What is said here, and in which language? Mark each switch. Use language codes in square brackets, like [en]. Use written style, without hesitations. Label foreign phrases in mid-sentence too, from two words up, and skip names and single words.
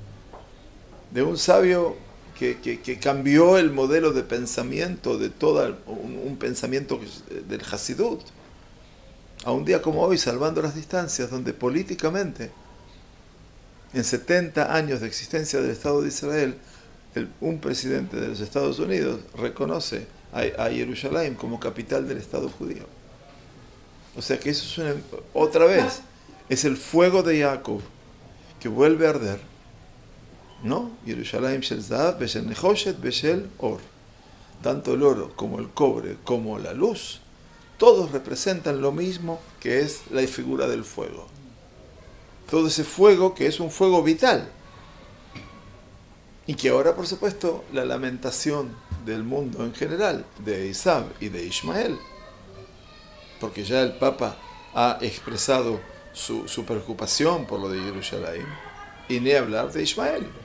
[es] de un sabio que cambió el modelo de pensamiento de todo un pensamiento del Hasidut, a un día como hoy, salvando las distancias, donde políticamente, en 70 años de existencia del Estado de Israel, un presidente de los Estados Unidos reconoce a Jerusalén como capital del Estado judío. O sea que eso es otra vez, es el fuego de Jacob que vuelve a arder, ¿no? [he] ירושלים של זהב ושל נחושת ושל אור. [es] Tanto el oro como el cobre como la luz, todos representan lo mismo, que es la figura del fuego. Todo ese fuego que es un fuego vital. Y que ahora, por supuesto, la lamentación del mundo en general, de Esav y de Ismael, porque ya el Papa ha expresado su preocupación por lo de Jerusalén, y ni hablar de Ismael.